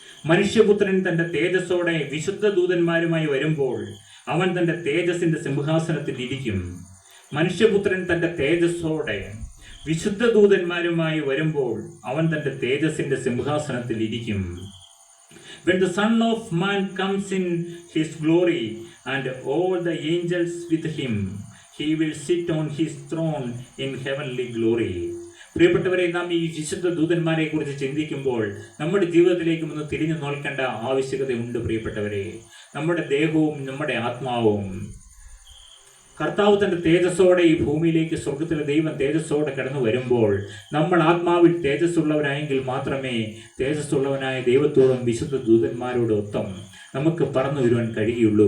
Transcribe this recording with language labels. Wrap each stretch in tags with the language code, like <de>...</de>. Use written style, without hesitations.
<ml>മനുഷ്യപുത്രൻ തൻ്റെ തേജസ്സോടെ വിശുദ്ധ ദൂതന്മാരുമായി വരുമ്പോൾ അവൻ തൻ്റെ തേജസ്സിൻ്റെ സിംഹാസനത്തിൽ ഇരിക്കും. മനുഷ്യപുത്രൻ തൻ്റെ തേജസ്സോടെ വിശുദ്ധ ദൂതന്മാരുമായി വരുമ്പോൾ അവൻ തൻ്റെ തേജസ്സിൻ്റെ സിംഹാസനത്തിൽ ഇരിക്കും.</ml> <en>When the Son of Man comes in his glory and all the angels with him, he will sit on his throne in heavenly glory.</en> <ml>പ്രിയപ്പെട്ടവരെ, നാം ഈ വിശുദ്ധ ദൂതന്മാരെ കുറിച്ച് ചിന്തിക്കുമ്പോൾ നമ്മുടെ ജീവിതത്തിലേക്കും ഒന്ന് തിരിഞ്ഞു നോക്കേണ്ട ആവശ്യകതയുണ്ട്. പ്രിയപ്പെട്ടവരെ, നമ്മുടെ ദേഹവും നമ്മുടെ ആത്മാവും കർത്താവ് തൻ്റെ തേജസ്സോടെ ഈ ഭൂമിയിലേക്ക് സ്വർഗത്തിലെ ദൈവം തേജസ്സോടെ കടന്നു വരുമ്പോൾ നമ്മൾ ആത്മാവിൽ തേജസ്സുള്ളവരായെങ്കിൽ മാത്രമേ തേജസ്സുള്ളവനായ ദൈവത്തോടും വിശുദ്ധ ദൂതന്മാരോടും ഒത്തം നമുക്ക് പറന്നു വരുവാൻ കഴിയുള്ളൂ.</ml>